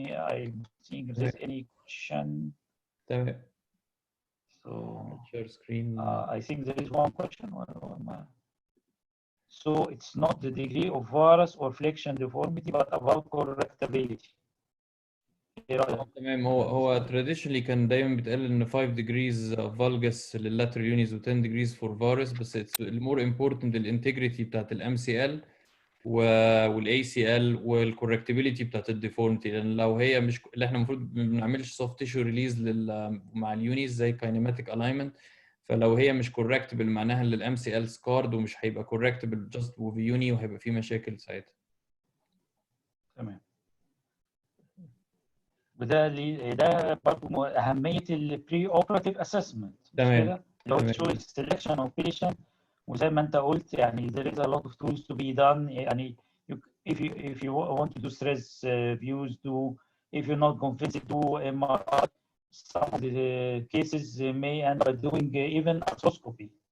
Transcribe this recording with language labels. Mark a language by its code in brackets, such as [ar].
[en] I'm seeing if there's any question. So share screen. I think there is one question. So it's not the degree of varus or flexion deformity, but about correctability. [ar] تمام. [en] هو traditionally [ar] كان دايما بيتقال ان [en] 5 degrees valgus للlateral unis و 10 degrees for varus، بس it's more important الانتجريتي بتاعت الام سي ال. [ar] والاي سي ال والكوركتابيلتي بتاعت الديفورمتي، لان لو هي مش اللي احنا المفروض ما بنعملش سوفت تيشو ريليز مع اليونيز زي كاينيماتيك الاينمنت، فلو هي مش كوركتبل معناها ان الام سي ال سكارد ومش هيبقى كوركتبل جاست وفي يوني، وهيبقى في مشاكل ساعتها. تمام. ده برضه اهميه البري اوبراتيف اسسمنت، مش تمام. كده؟ اللي هو تشويس سelection of patient، وزي ما انت قلت يعني [en] there is a lot of tools to be done. يعني if you want to do stress views, do if you're not convinced do MRI. Some of the cases may end up doing even arthroscopy